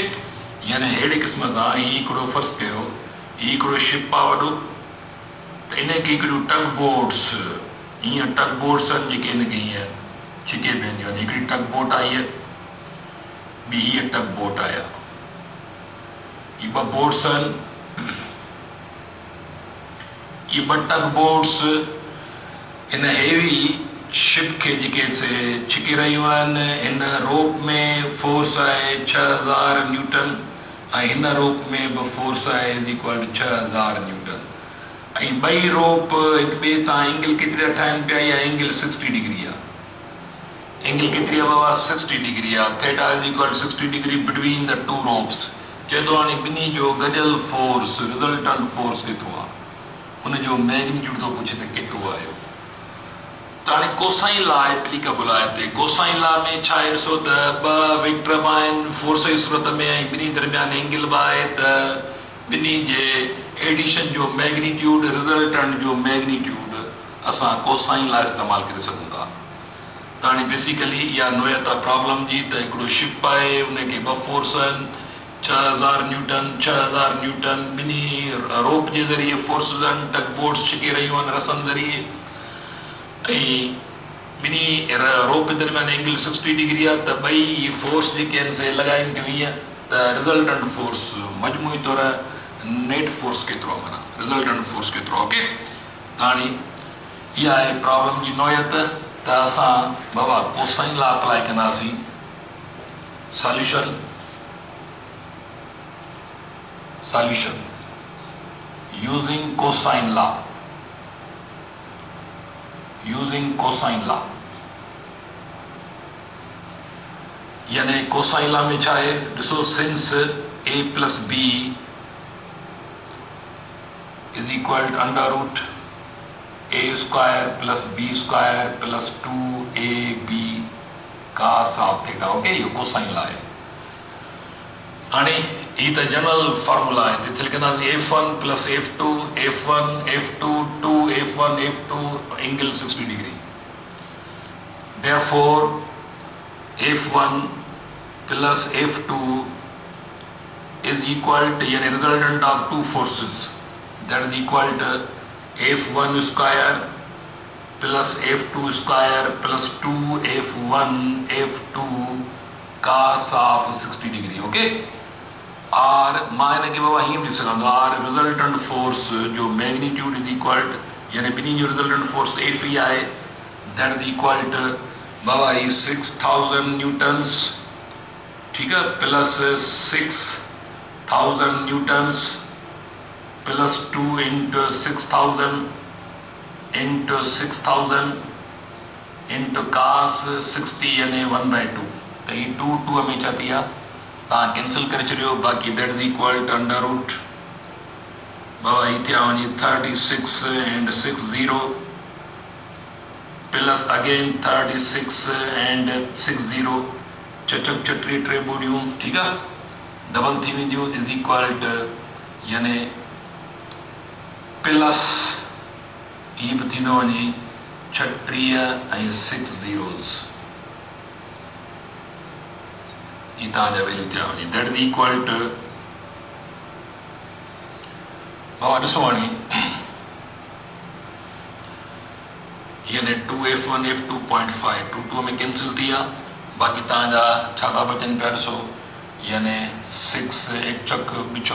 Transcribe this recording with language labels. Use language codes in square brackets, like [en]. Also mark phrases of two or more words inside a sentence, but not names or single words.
[sd] यानी अहिड़े क़िस्म सां ही हिकिड़ो फ़र्ज़ु कयो, ही हिकिड़ो शिप आहे वॾो, त इन खे हिकिड़ियूं [en] tug boats, [sd] हीअं [en] tug boats [sd] आहिनि जेके हिन खे हीअं छिके बीहंदियूं आहिनि. हिकिड़ी [en] tug boat [sd] आहे हीअ, ॿी हीअ [en] tug boat [sd] आहे. ही ॿ बोट्स आहिनि. ये ॿ [en] tug boats [sd] हिन [en] heavy ship [sd] के जेके से छिके रहियूं आहिनि. हिन रोप में फोर्स आहे 6,000 न्यूटन ऐं हिन रोप में बि फोर्स आहे [en] is equal to [sd] 6,000 न्यूटन. ऐं ॿई रोप हिक ॿिए तां एंगल केतिरी था ठाहिनि पिया, इहा एंगल 60 डिग्री आहे. एंगल केतिरी आहे बाबा? 60 डिग्री आहे. [en] Theta is equal to 60 degree between the two ropes. [sd] चए थो हाणे ॿिन्ही जो गॾियल [en] force resultant force [sd] केतिरो आहे, हुनजो मैग्नीट्यूड थो पुछे त केतिरो आहे. त हाणे [en] cosine law applicable [sd] आहे हिते. [en] cosine law [sd] में छा आहे ॾिसो त ॿ वेक्टर बि आहिनि फोर्स जी सूरत में ऐं ॿिन्ही दरमियान एंगल बि आहे, त ॿिन्ही जे एडिशन जो मैग्नीट्यूड रिजल्टेंट जो मैग्नीट्यूड असां [en] cosine law [sd] इस्तेमालु करे सघूं था. त हाणे बेसिकली इहा नोयत आहे प्रॉब्लम जी. त हिकिड़ो शिप आहे, उनखे ॿ फोर्स आहिनि 6,000 न्यूटन. ॿिन्ही रोप जे ज़रिए फोर्सिस आहिनि, [en] tug boats [sd] छिके रहियूं आहिनि रसनि ज़रिए, ऐं ॿिन्ही रोप दरमियान एंगल 60 डिग्री आहे. त ॿई फोर्स जेके आहिनि से लॻाइनि थियूं हीअं, त [en] resultant force [sd] मजमूई तौर [en] net force [sd] केतिरो आहे, माना [en] resultant force [sd] केतिरो आहे. ओके. त हाणे इहा आहे प्रॉब्लम जी नोयत. त असां बाबा [en] cosine law apply [sd] कंदासीं. [en] Solution using cosine law. [sd] यानी [en] cosine law [sd] में छा आहे ॾिसो, [en] Since a plus b is equal to under root a square plus b square plus 2ab cos of theta. Okay. [sd] इहो [en] cosine law [sd] आहे. हाणे ही त [en] general formula [sd] आहे. हिते लिखंदासीं [en] f1 plus f2 f1 f2 2f1 f2 angle 60 degree. Therefore f1 plus f2 is equal to यानी resultant of two forces, that is equal to f1 square plus f2 square plus 2f1 f2 cos of 60 degree. [sd] ओके. और मां हिनखे बाबा हीअं बि सघंदो आहियां, [en] resultant force [sd] जो [en] magnitude is equal to [sd] यानी ॿिन्ही जो [en] resultant force [sd] F ई आहे, [en] that is equal to [sd] बाबा ही 6,000 न्यूटन्स, ठीकु आहे, [en] plus 6,000 newtons plus 2 into 6,000 into cos 60 यानी 1/2. [sd] त ही 2 में छा थी आहे, तव्हां कैंसिल करे छॾियो. बाक़ी [en] that is equal to under root [sd] बाबा ही थिया वञी [en] 36 and 60 plus again 36 and 60 [sd] चचक चटरी टे ॿोड़ियूं ठीकु आहे डबल थी वेंदियूं [en] is equal to [sd] यानी प्लस ही बि थींदो वञे 36 ऐं 6 zeros ही तव्हांजा वैल्यू थिया वञे [en] that is equal to [sd] बाबा ॾिसो हाणे यानी 2f1 f2.5 2 में कैंसिल थी विया बाक़ी तव्हांजा छा था बचनि पिया ॾिसो यानी 6 1 चक 2 चक